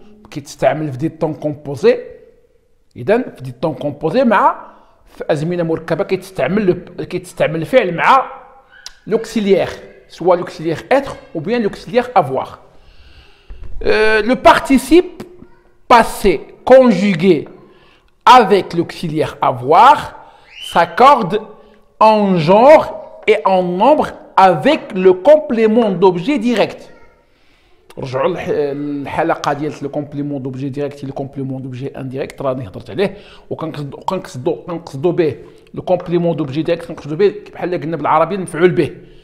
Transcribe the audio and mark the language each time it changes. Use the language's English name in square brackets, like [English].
[Arabic] كيتستعمل في دي طون كومبوزي. إذا في دي طون كومبوزي مع في أزمنة مركبة كيتستعمل الفعل مع [French] l'auxiliaire, soit l'auxiliaire être ou bien l'auxiliaire avoir. Le participe passé conjugué avec l'auxiliaire avoir s'accorde en genre et en nombre avec le complément d'objet direct. [Arabic] رجعوا الحلقه ديال لو كومبليمون دوبجي ديريكت لو كومبليمون دوبجي انديريكت راني هضرت عليه وكنقصدوا به لو كومبليمون دوبجي ديريكت كنقصدوا به بحال قلنا بالعربيه المفعول به.